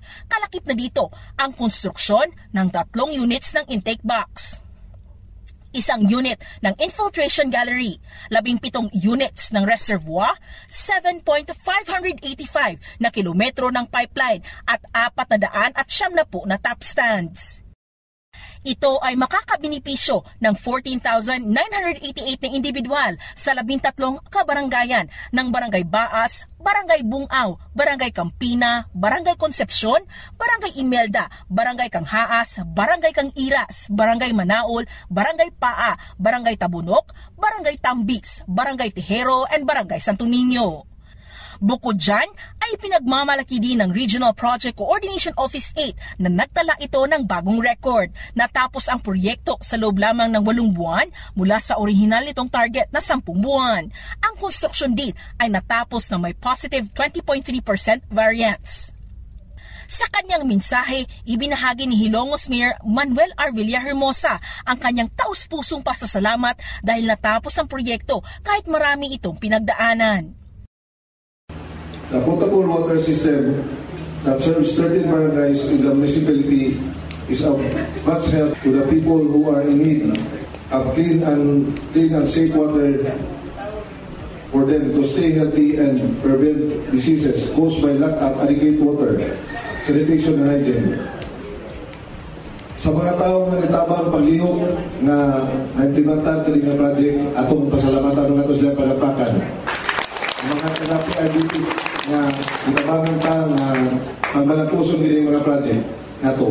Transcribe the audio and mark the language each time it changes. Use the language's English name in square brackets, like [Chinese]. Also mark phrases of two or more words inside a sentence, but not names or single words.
[Filipino] Kalakip na dito ang konstruksyon ng 3 units ng [English] intake box, [Filipino] 1 unit ng [English] infiltration gallery, [Filipino] 17 units ng reservoir, 7.585 na kilometro ng pipeline at 490 na [English] tap stands. [Filipino] Ito ay makakabinipisyo ng 14,988 na individual sa 13 kabaranggayan ng Barangay Baas, Barangay Bungaw, Barangay Campina, Barangay Concepcion, Barangay Imelda, Barangay Kanghaas, Barangay Kangiras, Barangay Manaol, Barangay Paa, Barangay Tabunok, Barangay Tambix, Barangay Tejero, and Barangay Santo Niño. Bukod dyan, ay pinagmamalaki din ng Regional Project Coordination Office 8 na nagtala ito ng bagong record. Natapos ang proyekto sa loob lamang ng 8 buwan mula sa orihinal nitong target na 10 buwan. Ang konstruksyon din ay natapos na may [English] positive 20.3% variance. [Filipino] Sa kanyang mensahe, ibinahagi ni Hilongos Mayor Manuel R. Villahermosa ang kanyang taus-pusong pasasalamat dahil natapos ang proyekto kahit marami itong pinagdaanan. [English] The potable water system that serves 13 barangays in the municipality is of much help to the people who are in need of clean and safe water for them to stay healthy and prevent diseases caused by lack of adequate water, sanitation and hygiene. [Cebuano] Sa mga taong nga nitabang paglihok na na-implementar ka nga project, atong pasalamatan ng ato sila pagapakan. Mga PRDP na itabangan ta nga magmalangkuson gini mga project nato.